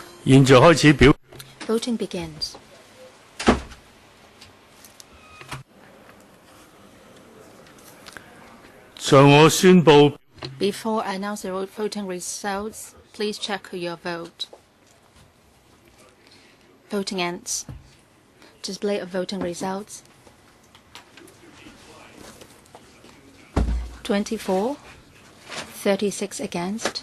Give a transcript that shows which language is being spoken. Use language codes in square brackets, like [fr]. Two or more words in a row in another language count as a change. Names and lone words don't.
[zh] 現在開始表。 [en] Voting begins. [zh] 在我宣布 [en] Before I announce the voting results, please check your vote. Voting ends. Display of voting results. 24, 36 against.